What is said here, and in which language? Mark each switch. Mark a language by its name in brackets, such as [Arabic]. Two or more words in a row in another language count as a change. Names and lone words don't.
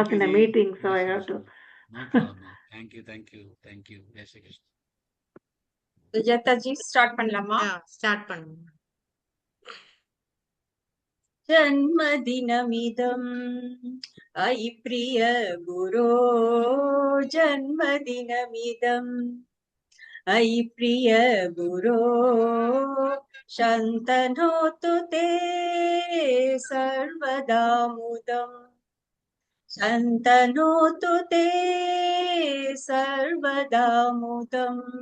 [English] Thank you, in a Ji. meeting, so Jai I Shri have to. Krishna. No problem. Thank you, thank you, thank you. [Hindi] Jai Shri Krishna. [Tamil] Sujata ji, start பண்ணலாமா? ஸ்டார்ட் பண்ணுங்க. [Sanskrit] जन्मदिनमिदम् अयि प्रिय गुरो जन्मदिनमिदम् अयि प्रिय गुरो शन्तनोतु ते सर्वदा मुदम् शन्तनोतु ते सर्वदा मुदम्